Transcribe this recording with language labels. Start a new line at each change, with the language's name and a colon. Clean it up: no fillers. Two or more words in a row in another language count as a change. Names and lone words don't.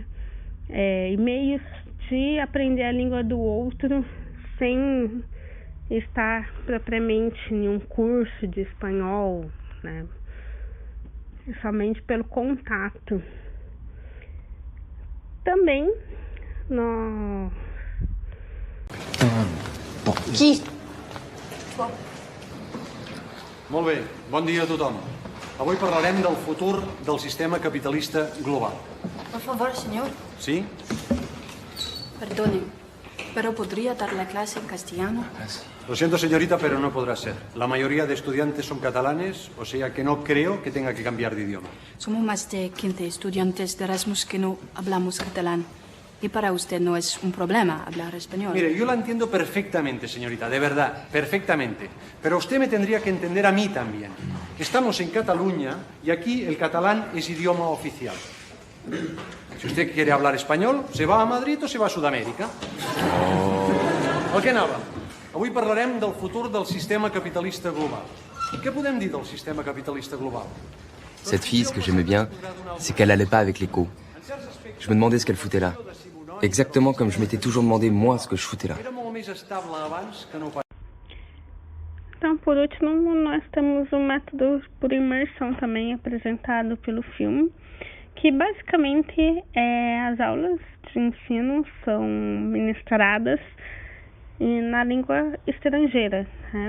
Portuguese: E meios de aprender a língua do outro sem estar propriamente em um curso de espanhol, né? Somente pelo contato. Também No...
Catalan: Qui? Molt bé, bon dia a tothom. Avui parlarem del futur del sistema capitalista global.
Spanish: Por favor, señor. Sí? Perdone, pero ¿podría dar la clase en castellano? Lo siento, señorita, pero no podrá ser. La mayoría de estudiantes son catalanes, o sea que no creo que tenga que cambiar de idioma. Somos más de 15 estudiantes de Erasmus que no hablamos catalán. Y para usted no es un problema hablar español. Mire, yo la entiendo perfectamente, señorita, de verdad, perfectamente. Pero usted me tendría que entender a mí también. Estamos en Cataluña y aquí el catalán es idioma oficial. Si usted quiere hablar español, se va a Madrid o se va a Sudamèrica.
Catalan: El que anava? Avui parlarem del futur del sistema capitalista global. Què podem dir del sistema capitalista global?
French: Cette fille, ce que j'aimais bien, c'est qu'elle allait pas avec l'écho. Je me demandais ce qu'elle foutait là. Exactement comme je m'étais toujours demandé, moi, ce que je foutais là.
Catalan: Era molt més estable abans que no pas.
Portuguese: Então, por último, nós temos o método por imersão também apresentado pelo filme, que basicamente as aulas de ensino são ministradas na língua estrangeira, né?